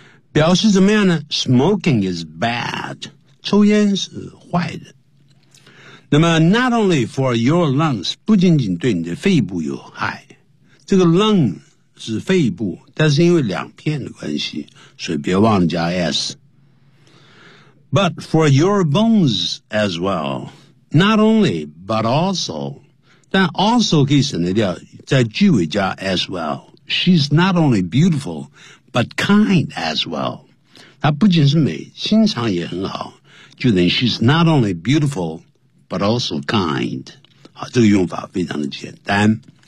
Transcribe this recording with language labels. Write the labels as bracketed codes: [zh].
[zh] 表示怎么样呢？ [en] Smoking is bad. [zh] 抽烟是坏的。那么 [en] not only for your lungs, [zh] 不仅仅对你的肺部有害。这个 lung 是肺部，但是因为两片的关系，所以别忘了加 S。 [en] But for your bones as well. Not only, but also, [zh] 但 also 可以省得掉，在句尾加 as well。 [en] She's not only beautiful, but kind as well。 [zh] 她不仅是美，心肠也很好。就等于 [en] she's not only beautiful, but also kind。 [zh] 好，这个用法非常的简单。